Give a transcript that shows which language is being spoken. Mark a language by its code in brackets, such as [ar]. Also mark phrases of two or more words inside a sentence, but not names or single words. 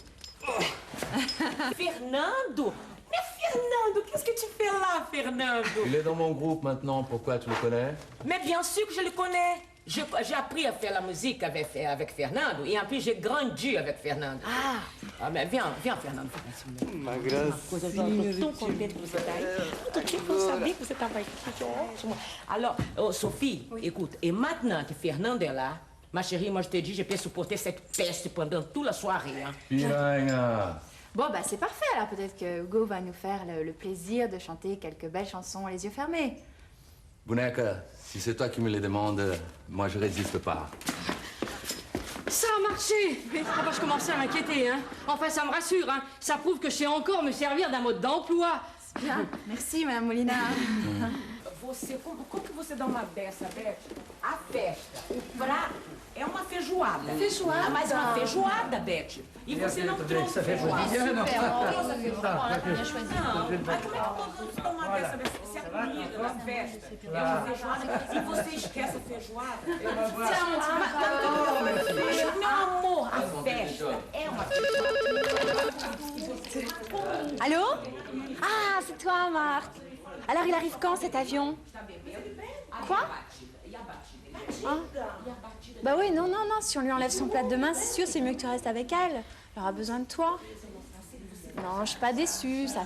[fr] Fernando! Mais Fernando, qu'est-ce que tu fais là, Fernando? Il est dans mon groupe maintenant, pourquoi tu le connais? Mais bien sûr que je le connais. J'ai appris à faire la musique avec Fernando et en plus j'ai grandi avec Fernando. Ah, mais viens, Fernando. [pt] Ma gracinha. Eu tô tão contente que você tá aí. Eu tô tipo, eu sabia que você tava aí. Que ótimo. [fr] Alors, oh, Sophie, écoute, et maintenant que Fernando est là, ma chérie, moi je te dis, je peux supporter cette peste pendant toute la soirée. Hein. Piranha. Bon, bah c'est parfait, alors peut-être que Hugo va nous faire le plaisir de chanter quelques belles chansons les yeux fermés. Boneca, si c'est toi qui me les demandes, moi je résiste pas. Ça a marché. Ah bah, je commençais à m'inquiéter, hein. Enfin, ça me rassure, hein. Ça prouve que je sais encore me servir d'un mode d'emploi. Bien, merci, Madame Molina. [pt] Você, como que você dá uma dessa, Beth? A festa é uma feijoada. Feijoada? Mas é uma feijoada, Beth. E você não trouxe feijoada. Super, Não, mas como é que todos dão uma dessa? Se a comida da festa é uma feijoada e você esquece a feijoada? Meu amor, a festa é uma feijoada. [fr] Allô? Ah, c'est toi, Marc. Alors, il arrive quand, cet avion? Quoi? Ah. Bah oui, non, si on lui enlève son plat demain, c'est sûr, c'est mieux que tu restes avec elle. Elle aura besoin de toi. Non, je suis pas déçue, ça...